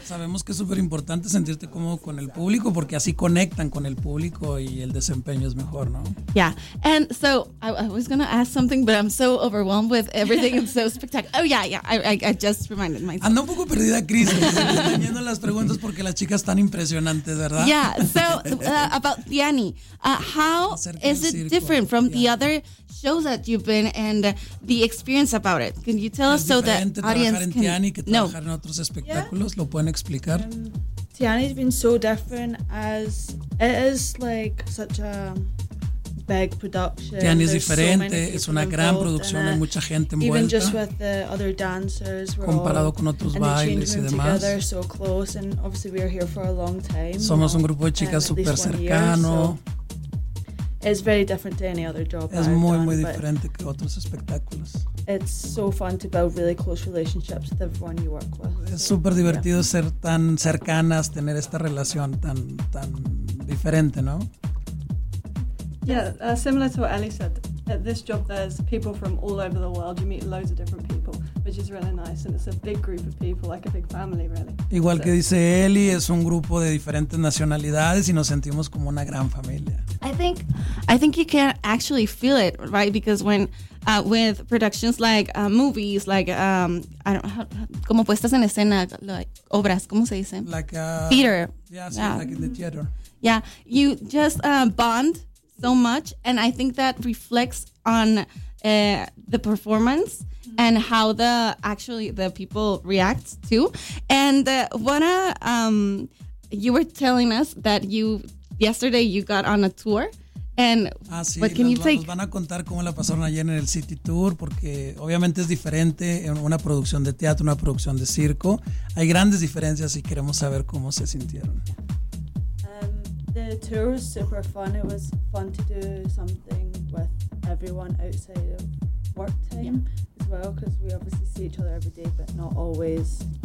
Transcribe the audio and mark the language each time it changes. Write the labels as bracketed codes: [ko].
[es] sabemos que es súper importante sentirte cómodo con el público porque así conectan con el público y el desempeño es mejor, ¿no? [en] Yeah, and so I was gonna ask something, but I'm so overwhelmed with everything. It's so spectacular. Oh yeah, yeah. I just reminded myself. [es] Ando un poco perdida, Cris, teniendo las preguntas porque las chicas están impresionantes, ¿verdad? [en] Yeah. So about Tiani, how is it different from the other shows that you've been and the experience about it? Can you tell us so that audience can [es] know? Espectáculos, ¿lo pueden explicar? [en] Tiani's been so different as it is like such a big production. [es] Tiani es diferente, so es una gran producción, hay mucha gente envuelta. [en] Even just with the other dancers, [es] comparado con otros bailes y demás. [en] Together, so close, and obviously we are here for a long time. [es] Somos un grupo de chicas súper cercano. [en] It's very different to any other job. [es] Es muy muy diferente que otros espectáculos. [en] It's so fun to build really close relationships with everyone you work with. [es] Es súper divertido ser tan cercanas, tener esta relación tan diferente, ¿no? [en] Yeah, similar to what Ellie said. At this job, there's people from all over the world. You meet loads of different people, which is really nice, and it's a big group of people, like a big family, really. [es] Igual que dice Ellie, es un grupo de diferentes nacionalidades y nos sentimos como una gran familia. [en] I I think you can actually feel it, right? Because when with productions like movies, like I don't know, [es] como puestas en escena, [en] like [es] obras, ¿cómo se dice? [en] Like theater. Yeah, so yeah, like in the theater. Yeah, you just bond so much, and I think that reflects on the performance and how the people react too. And what you were telling us that yesterday you got on a tour. And sí, what can you take? [es] Nos van a contar cómo la pasaron ayer en el City Tour, porque obviamente es diferente en una producción de teatro, una producción de circo. Hay grandes diferencias y queremos saber cómo se sintieron. [en] The tour was super fun. It was fun to do something with everyone outside of work time as well, because we obviously see each other every day, but not always.